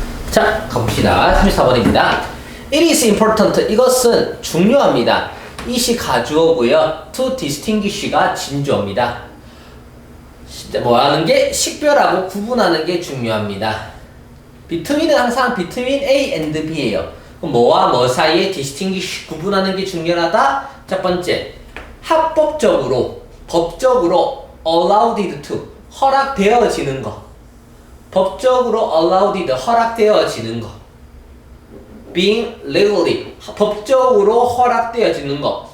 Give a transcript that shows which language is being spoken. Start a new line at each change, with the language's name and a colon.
Korean: 자, 가봅시다. 34번입니다.
English: It is important.
Korean: 이것은 중요합니다. it이 가주어고요. to distinguish가 진주어입니다. 뭐 하는 게 식별하고 구분하는 게 중요합니다. between은 항상 between A and B예요. 그럼 뭐와 뭐 사이에 distinguish 구분하는 게 중요하다. 첫 번째, 합법적으로 법적으로
English: allowed to
Korean: 허락되어지는 거. 법적으로 allowed 허락되어지는 거.
English: being legally
Korean: 법적으로 허락되어지는 것.